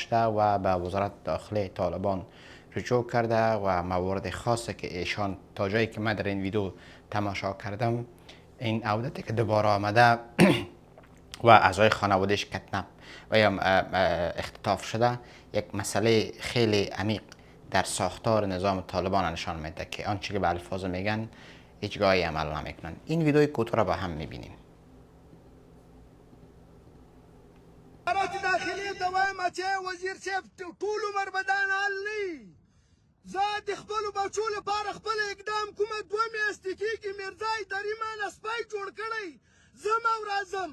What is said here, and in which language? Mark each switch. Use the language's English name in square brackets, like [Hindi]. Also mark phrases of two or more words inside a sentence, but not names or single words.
[Persian] شده و به وزارت داخله طالبان رجوع کرده و موارد خاصی که ایشان تا جایی که من در این ویدیو تماشا کردم، این عودتی که دوباره آمده و اعضای خانوادهش کتنب و یا اختطاف شده، یک مسئله خیلی عمیق در ساختار نظام طالبان نشان میده که آنچه که به الفاظ میگن هیچ گاهی عمل نمیکنن. این ویدیوی کوتاه را با هم میبینیم. [Pashto] وزارت داخلي ته وایم چې وزیر صاحب ټول عمر به دا حال نه وي. زه د خپلو بچو لپاره خپل اقدام کومه 2 میاشتې کېږي میرزا اداري مانه سپی جوړ کړی، ځم او راځم.